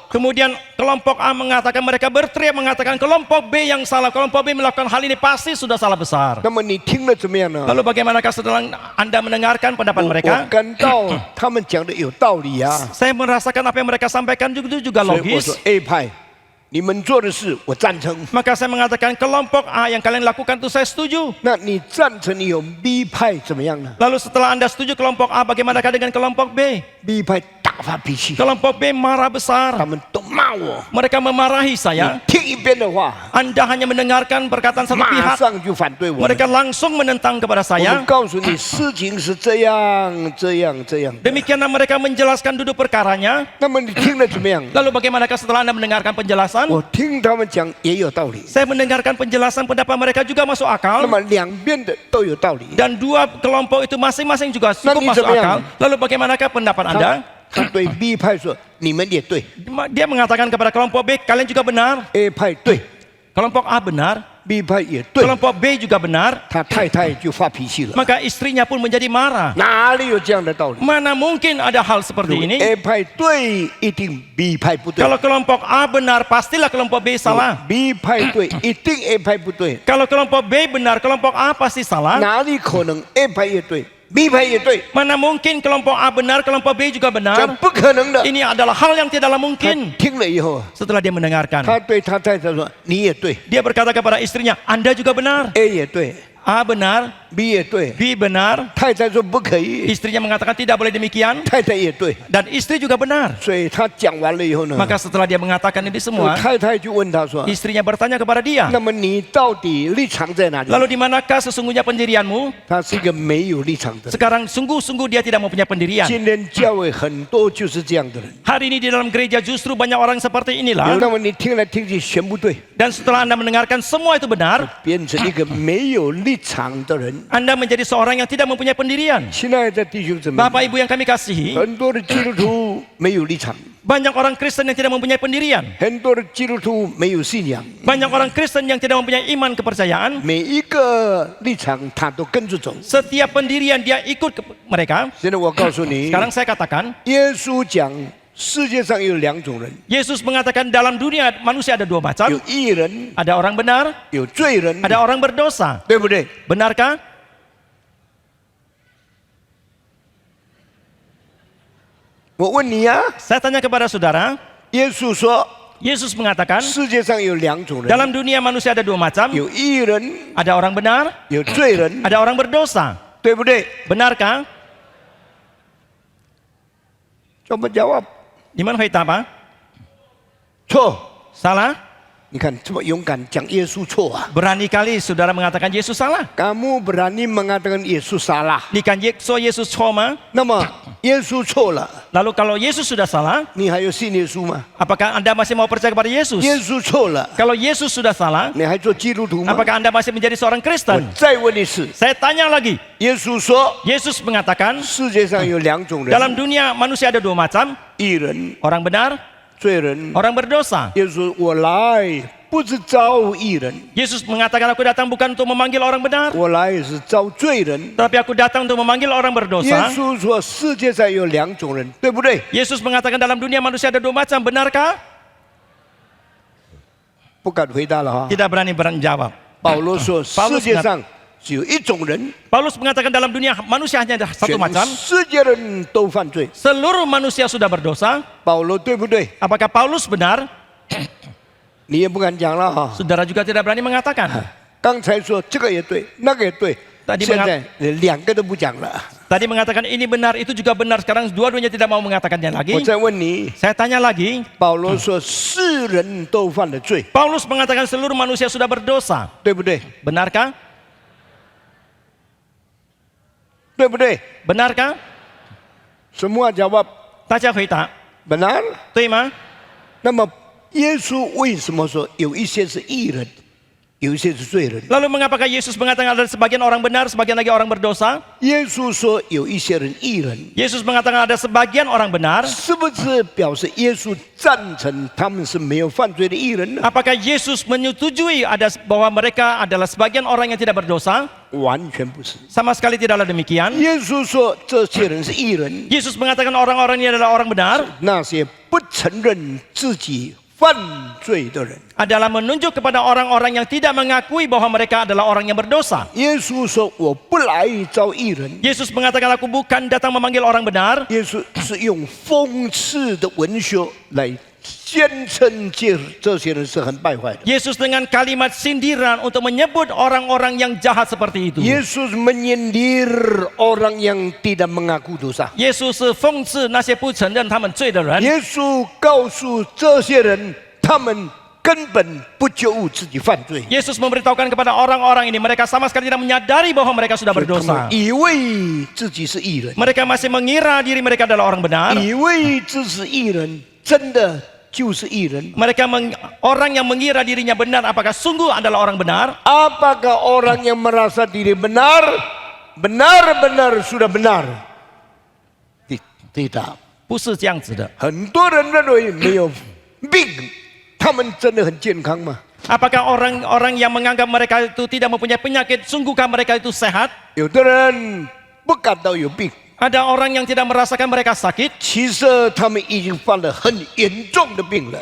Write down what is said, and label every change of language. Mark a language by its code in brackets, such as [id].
[id] Kemudian kelompok A mengatakan, mereka berteriak mengatakan kelompok B yang salah, kelompok B melakukan hal ini pasti sudah salah besar. [zh] 那么你听了怎么样呢？ [id] Lalu bagaimanakah setelah Anda mendengarkan pendapat [zh] 我 [id] mereka? [zh] 感到他们讲的有道理啊， [id] Saya merasakan apa yang mereka sampaikan juga [zh] 所以我说 [id] logis. [zh] A 派，你们做的事我赞成。 [id] Maka saya mengatakan kelompok A yang kalian lakukan itu saya setuju. [zh] 那你赞成你有 B 派怎么样呢 [id] Lalu setelah Anda setuju kelompok A, bagaimanakah dengan kelompok B? [zh] ？B 派大发脾气， [id] Kelompok B marah [zh] 他 [id] besar. [zh] 们都骂我。 [id] Mereka memarahi [zh] 你 [id] saya. [zh] 听一遍的话， [id] Anda hanya mendengarkan perkataan satu [zh] 马 [id] pihak. [zh] 上就反对我们。 [id] Mereka langsung menentang kepada saya. [zh] 们告诉你，事情是这样这样这样的。 [id] Demikianlah mereka menjelaskan duduk perkaranya. [zh] 那么你听了怎么样？ [id] Lalu bagaimanakah setelah Anda mendengarkan penjelasan? [zh] 我听他们讲也有道理。 [id] Saya mendengarkan penjelasan pendapat mereka juga masuk [zh] 那 [id] akal. [zh] 么两边的都有道理。 [id] Dan dua kelompok itu masing-masing juga cukup Nanti masuk akal. sebenarnya. Lalu bagaimanakah pendapat Anda? [zh] 他对 B 派说：“你们也对 [id] Dia mengatakan kepada kelompok B, kalian juga benar. [zh] ，A 派对 [id] Kelompok A benar, [zh] ，B 派也对。 [id] kelompok B juga benar. [zh] 他太太就发脾气了。 [id] Maka istrinya pun menjadi marah. [zh] 哪里有这样的道理 [id] Mana mungkin ada hal seperti ini? [zh] ？A 派对，一定 B 派不对 [id] Kalau kelompok A benar, pastilah kelompok B salah. [zh] ；B 派对，一定 A 派不对。 [id] Kalau kelompok B benar, kelompok A pasti salah. [zh] 哪里可能 A 派也对，B 派也对？ [id] Mana mungkin kelompok A benar, kelompok B juga [zh] 这 [id] benar? [zh] 不可能的。 [id] Ini adalah hal yang tidaklah [zh] 他 [id] mungkin. [zh] 听了以后， [id] Setelah dia mendengarkan, [zh] 他对他太太说：“你也对 [id] dia berkata kepada istrinya, Anda juga benar. [zh] ，A 也对 [id] A benar, [zh] ，B 也对。 [id] B benar. ” [zh] 太太说：“不可以。 [id] Istrinya mengatakan tidak boleh demikian. ” [zh] 太太也对， [id] Dan istri juga benar. [zh] 所以他讲完了以后呢， [id] Maka setelah dia mengatakan ini semua, [zh] 太太就问他说 [id] istrinya bertanya kepada：“ dia, [zh] 那么你到底立场在哪里？” [id] lalu di manakah sesungguhnya pendirianmu? [zh] 他是一个没有立场的人。 [id] Sekarang sungguh-sungguh dia tidak mempunyai pendirian. [zh] 今天教会很多就是这样的人。 [id] Hari ini di dalam gereja justru banyak orang seperti inilah. [zh] 那么你听来听去全部对， [id] Dan setelah Anda mendengarkan semua itu benar, [zh] 变成一个没有立场的人。 [id] Anda menjadi seorang yang tidak mempunyai pendirian. [zh] 亲爱的弟兄姊妹， [id] Bapak Ibu yang kami kasihi, [zh] 很多的基督徒没有立场， [id] banyak orang Kristen yang tidak mempunyai pendirian. [zh] 很多的基督徒没有信仰， [id] Banyak orang Kristen yang tidak mempunyai iman kepercayaan. [zh] 每一个立场他都跟着走。 [id] Setiap pendirian dia ikut mereka. [zh] 现在我告诉你， [id] Sekarang saya katakan, [zh] 耶稣讲世界上有两种人， [id] Yesus mengatakan dalam dunia manusia ada dua macam. [zh] 有义人， [id] Ada orang benar, [zh] 有罪人， [id] ada orang berdosa. [zh] 对不对？ [id] Benarkah? [zh] 我问你呀、 [id] Saya tanya kepada saudara, [zh] 耶稣说 [id] Yesus mengatakan [zh] 世界上有两种人， [id] dalam dunia manusia ada dua macam. [zh] 有义人， [id] Ada orang benar, [zh] 有罪人， [id] ada orang berdosa. [zh] 对不对？ [id] Benarkah? [zh] 怎么 [id] jawab？ Gimana kita apa? [zh] 错。 [id] Salah? [zh] 你看这么勇敢讲耶稣错啊！ [id] Berani kali saudara mengatakan Yesus salah. kamu berani mengatakan Yesus salah， Nikan Yesus coma. [zh] 那么耶稣错了， [id] Lalu kalau Yesus sudah salah, [zh] 你还有信耶稣吗？ [id] apakah Anda masih mau percaya kepada Yesus? [zh] 耶稣错了， [id] Kalau Yesus sudah salah, [zh] 你还做基督徒吗？ [id] apakah Anda masih menjadi seorang [zh] 我 [id] Kristen? [zh] 再问一次， [id] Saya tanya lagi. [zh] 耶稣说 [id] Yesus mengatakan [zh] 世界上有两种人， [id] dalam dunia manusia ada dua macam, [zh] 义人、 [id] orang benar, [zh] 罪人。 [id] orang berdosa. [zh] 耶稣说：“我来不是招义人， [id] Yesus mengatakan aku datang bukan untuk memanggil orang benar, [zh] 我来是招罪人。” [id] tapi aku datang untuk memanggil orang [zh] 耶 [id] berdosa. [zh] 稣说世界上有两种人，对不对？ [id] Yesus mengatakan dalam dunia manusia ada dua macam, benarkah? [zh] 不敢回答了哈。 [id] Tidak berani menjawab. [zh] 保罗说 [id] Paulus [zh] 世界上只有一种人， [id] Paulus mengatakan dalam dunia manusia hanya ada satu [zh] 全 [id] macam. [zh] 世界人都犯罪。 [id] Seluruh manusia sudah berdosa. [zh] 保罗对不对？ [id] Apakah Paulus benar? [zh] 你也不敢讲了哈。 [id] Saudara juga tidak berani mengatakan. [zh] 刚才说这个也对，那个也对， [id] Tadi [zh] 现在两个都不讲了。 [id] Tadi mengatakan ini benar, itu juga benar. Sekarang dua-duanya tidak mau mengatakannya lagi. [zh] 我再问你， [id] Saya tanya lagi. [zh] 保罗说世人都犯了罪， [id] Paulus mengatakan seluruh manusia sudah berdosa. [zh] 对不对？ [id] Benarkah? [zh] 对不对？ [id] Benarkah? semua jawab Taja kita. benar。 Terima. [zh] 那么耶稣为什么说有一些是义人，有一些是罪人？ [id] Lalu mengapakah Yesus mengatakan ada sebagian orang benar, sebagian lagi orang berdosa? [zh] 耶稣说有一些人义人， [id] Yesus mengatakan ada sebagian orang benar. [zh] 是不是表示耶稣赞成他们是没有犯罪的义人呢？ [id] Apakah Yesus menyetujui ada bahwa mereka adalah sebagian orang yang tidak berdosa? [zh] 完全不是。 [id] Sama sekali tidaklah demikian. [zh] 耶稣说这些人是义人， [id] Yesus mengatakan orang-orang ini adalah orang benar, [zh] 那些不承认自己犯罪的人。 [id] adalah menunjuk kepada orang-orang yang tidak mengakui bahwa mereka adalah orang yang berdosa. [zh] 耶稣说：“我不来招义人。 [id] Yesus mengatakan aku bukan datang memanggil orang benar. ” [zh] 耶稣是用讽刺的文学来宣称这些人是很败坏的。 [id] Yesus dengan kalimat sindiran untuk menyebut orang-orang yang jahat seperti itu. 耶稣menyindir orang yang tidak mengaku dosa。 [zh] Yesus 是讽刺那些不承认他们罪的人。耶稣告诉这些人，他们根本不觉悟自己犯罪， [id] Yesus memberitahukan kepada orang-orang ini mereka sama sekali tidak menyadari bahwa mereka sudah [zh] 他们 [id] berdosa. [zh] 以为自己是义人， [id] Mereka masih mengira diri mereka adalah orang benar. [zh] 以为自己是义人，真的就是义人。 [id] Orang yang mengira dirinya benar apakah sungguh adalah orang benar? Apakah orang yang merasa diri benar, benar-benar sudah benar? Tidak. [zh] 不是这样子的。很多人认为没有病，他们真的很健康吗？ [id] Apakah orang-orang yang menganggap mereka itu tidak mempunyai penyakit, sungguhkah mereka itu sehat? [zh] 有的人不感到有病， [id] Ada orang yang tidak merasakan mereka sakit, [zh] 其实他们已经犯了很严重的病了，